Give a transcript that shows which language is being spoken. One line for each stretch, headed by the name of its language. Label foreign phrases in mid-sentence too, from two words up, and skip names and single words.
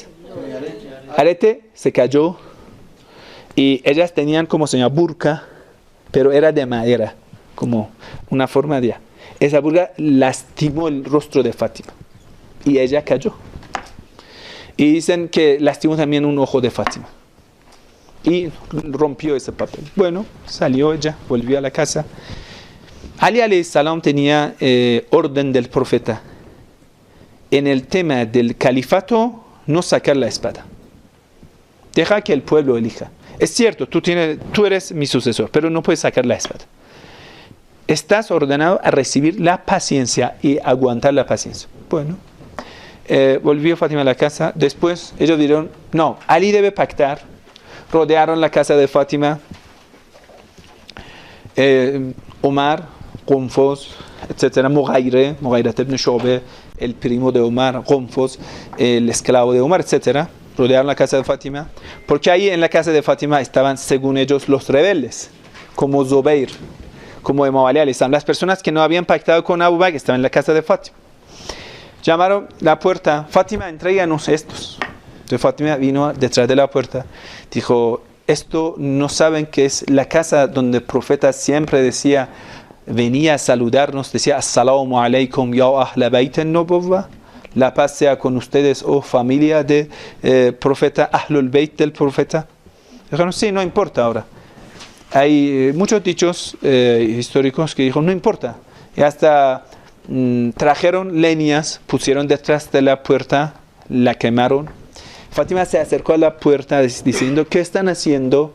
Spanish: Arete se cayó y ellas tenían como se llama burka, pero era de madera, como una forma de... Esa burka lastimó el rostro de Fátima y ella cayó. Y dicen que lastimó también un ojo de Fátima y rompió ese papel. Bueno, salió ella, volvió a la casa Ali
Arabic: عليه السلام
Spanish: tenía orden del profeta. En el tema del califato, no sacar la espada. Deja que el pueblo elija. Es cierto, tú eres mi sucesor, pero no puedes sacar la espada. Estás ordenado a recibir la paciencia y aguantar la paciencia. Bueno, volvió Fátima a la casa. Después ellos dijeron, no, Ali debe pactar. Rodearon la casa de Fátima. Omar, Gonfos, etc. Mughayrat ibn Shu'bah, el primo de Omar, Gonfos, el esclavo de Omar, etc. Rodearon la casa de Fátima. Porque ahí en la casa de Fátima estaban, según ellos, los rebeldes, como Zubair, como Imam Ali
Arabic: عليه السلام.
Spanish: Las personas que no habían pactado con Abu Bakr estaban en la casa de Fátima. Llamaron la puerta, Fátima, entréganos estos. Entonces Fátima vino detrás de la puerta, dijo, esto no saben que es la casa donde el profeta siempre decía, venía a saludarnos, decía,
Arabic: السلام عليكم يا أهل بيت النبوة,
Spanish: la paz sea con ustedes, oh familia del profeta,
Arabic: أهل البيت
Spanish: del profeta. Dijeron, sí, no importa ahora. Hay muchos dichos históricos que dijo, no importa. Y hasta trajeron leñas, pusieron detrás de la puerta, la quemaron. Fátima se acercó a la puerta diciendo, ¿qué están haciendo?